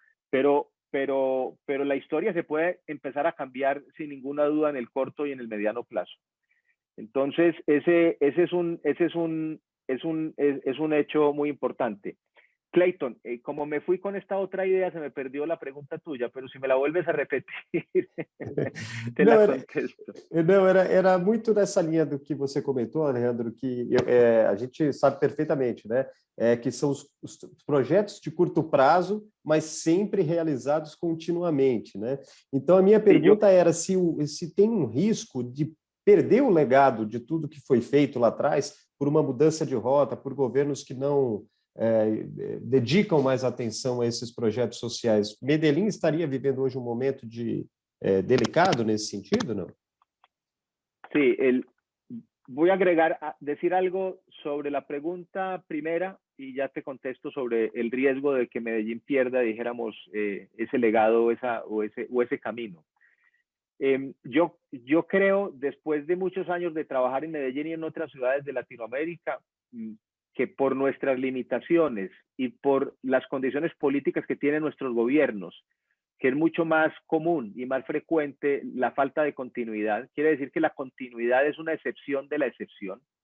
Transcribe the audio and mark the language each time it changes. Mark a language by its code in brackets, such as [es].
[es] Pero la historia se puede empezar a cambiar sin ninguna duda en el corto y en el mediano plazo. Entonces, ese es un hecho muy importante. Clayton, como me fui con esta otra idea, se me perdió la pregunta tuya, pero si me la vuelves a repetir, te la contesto. [pt] Não, era muito nessa linha do que você comentou, Alejandro, que a gente sabe perfeitamente, né? Que são os projetos de curto prazo, mas sempre realizados continuamente, né? Então, a minha pergunta era se tem um risco de perder o legado de tudo que foi feito lá atrás por uma mudança de rota, por governos que não dedicam mais atenção a esses projetos sociais. Medellín estaria vivendo hoje um momento delicado nesse sentido, não? [es] Sí, voy a decir algo sobre la pregunta primera y ya te contesto sobre el riesgo de que Medellín pierda, dijéramos, ese legado o ese camino. Yo creo, después de muchos años de trabajar en Medellín y en otras ciudades de Latinoamérica, que por nuestras limitaciones y por las condiciones políticas que tienen nuestros gobiernos, que es mucho más común y más frecuente la falta de continuidad, quiere decir que la continuidad es una excepción de la excepción.